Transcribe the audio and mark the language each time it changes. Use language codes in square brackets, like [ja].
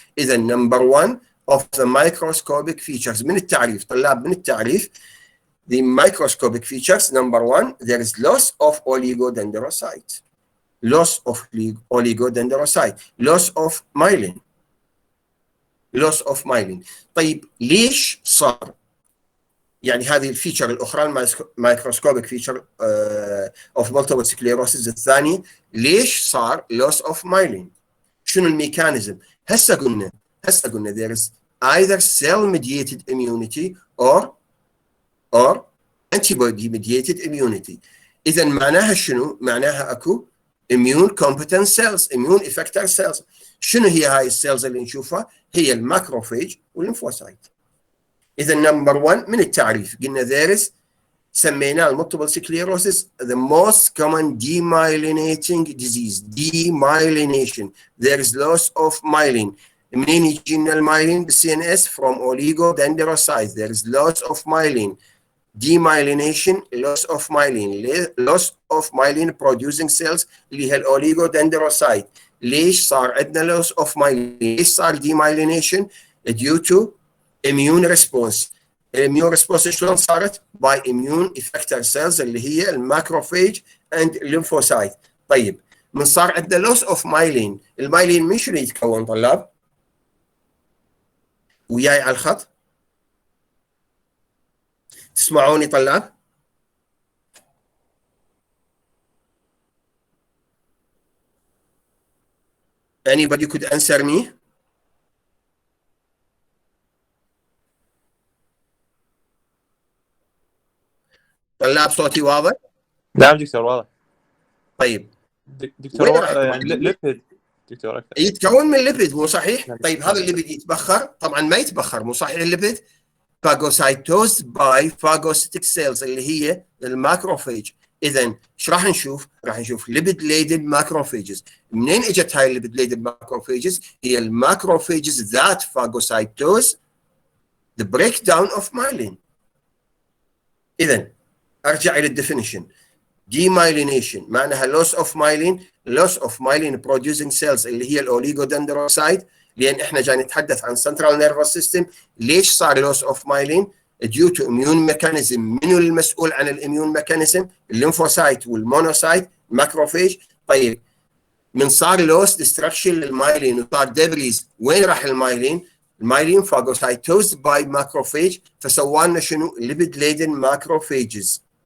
[en] إذا number one of the microscopic features [ar] من التعريف طلاب، من التعريف [en] the microscopic features number one, there is loss of oligodendrocyte, loss of myelin. [ar] طيب ليش صار؟ يعني هذه الفيتشر الاخرى المايكروسكوبيك فيتشر اوف مالتيبل سكليروسيس الثاني، ليش صار loss of myelin؟ شنو الميكانيزم؟ هسه قلنا [en] there is either cell mediated immunity or antibody mediated immunity. [ar] اذا معناها شنو؟ معناها اكو [en] immune competent cells, immune effector cells. [ar] شنو هي هاي السيلز اللي نشوفها؟ هي الماكروفيج والليمفوسايت. اذا نمبر 1 من التعريف قلنا there is، سميناه المالتيبل سكليروسيس [en] the most common demyelinating disease. demyelination, there is loss of myelin. [ar] منين يجي لنا المايلين بالسي ان اس؟ [en] from oligodendrocytes. there is loss of myelin. demyelination, loss of myelin producing cells [ar] اللي هي الاوليغودندروسايت. ليش صار عندنا [en] loss of myelin؟ ليش صار demyelination؟ due to immune response. immune response [ar] شلون صارت؟ [en] by immune effector cells [ar] اللي هي الماكروفيج [en] and lymphocyte. [ar] طيب من صار عندنا [en] loss of myelin، [ar] المايلين من شنو يتكون طلاب؟ وياي على الخط؟ تسمعوني طلاب؟ [en] Anybody could answer me? [ar] طلاب صوتي واضح؟ نعم دكتور واضح. طيب دكتور يعني ليبيد دكتور أكثر. يتكون من ليبيد مو صحيح؟ نعم. طيب هذا الليبيد يتبخر؟ طبعا ما يتبخر، مو صحيح الليبيد؟ [en] phagocytosed by phagocytic cells [ar] اللي هي الماكروفيج. اذا ايش راح نشوف؟ راح نشوف [en] lipid laden macrophages. [ar] منين اجت هاي الليبيد laden macrophages؟ هي الماكروفيجز [en] that phagocytose the breakdown of myelin. [ar] اذا ارجع الى الديفينيشن. [en] demyelination معناها loss of myelin producing cells [ar] اللي هي الاوليغودندروسايت. لان احنا جاي نتحدث عن [en] central nervous system. [ar] ليش صار [en] loss of myelin؟ due to immune mechanism. [ar] منو المسؤول عن الاميون ميكانيزم؟ الليمفوسايت والمونوسايت الماكروفيج. طيب من صار لوس ديستركشن للمايلين وصار دبريز، وين راح المايلين؟ المايلين فاجوسايتوز باي ماكروفيج، فسوى لنا شنو؟ ليبيد ليدن ماكروفيجز.